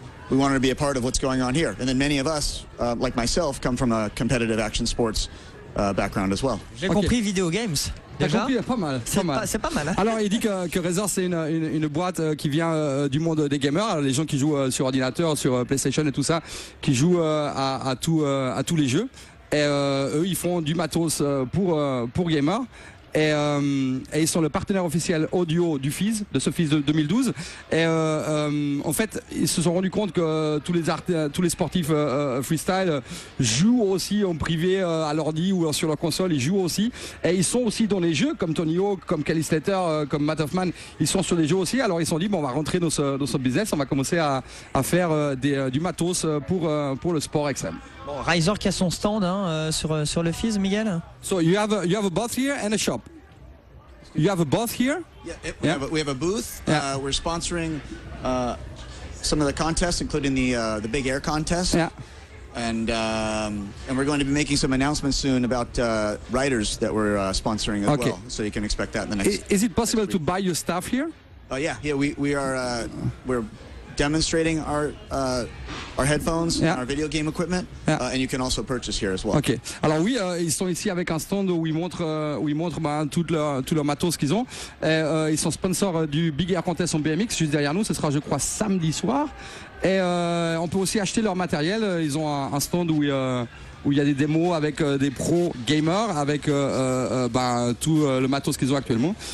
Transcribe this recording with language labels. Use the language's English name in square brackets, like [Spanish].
[English] We wanted to be a part of what's going on here. And then many of us, like myself, come from a competitive action sports background as well. [French] J'ai compris Video Games. T'as Déjà, compris, pas mal. c'est pas mal. Hein. Alors il dit que Razer c'est une boîte qui vient du monde des gamers, alors, les gens qui jouent sur ordinateur, sur PlayStation et tout ça, qui jouent à tous les jeux. Et eux ils font du matos pour gamers. Et ils sont le partenaire officiel audio du FIS, de ce FIS de 2012. Et en fait, ils se sont rendus compte que tous les sportifs freestyle jouent aussi en privé à l'ordi ou sur leur console. Ils jouent aussi. Et ils sont aussi dans les jeux, comme Tony Hawk, comme Kelly Slater, comme Matt Hoffman. Ils sont sur les jeux aussi. Alors ils se sont dit, bon, on va rentrer dans ce business. On va commencer à faire du matos pour le sport extrême. Bon, Razer qui a son stand hein, sur le FIS, Miguel. [English] So you have a booth here and a shop. You have a booth here? Yeah, we have a booth. Yeah. We're sponsoring some of the contests, including the Big Air contest. Yeah. And we're going to be making some announcements soon about riders that we're sponsoring as well. So you can expect that in the next. Is it possible to buy your stuff here? Yeah. We are we're demonstrating our headphones and our video game equipment, and you can also purchase here as well. Ok. [French] Alors oui, ils sont ici avec un stand où ils montrent tout leur matos qu'ils ont. Ils sont sponsors du Big Air Contest en BMX juste derrière nous. Ce sera, je crois, samedi soir. Et on peut aussi acheter leur matériel. Ils ont un stand où il y a des démos avec des pros gamers, avec tout le matos qu'ils ont actuellement.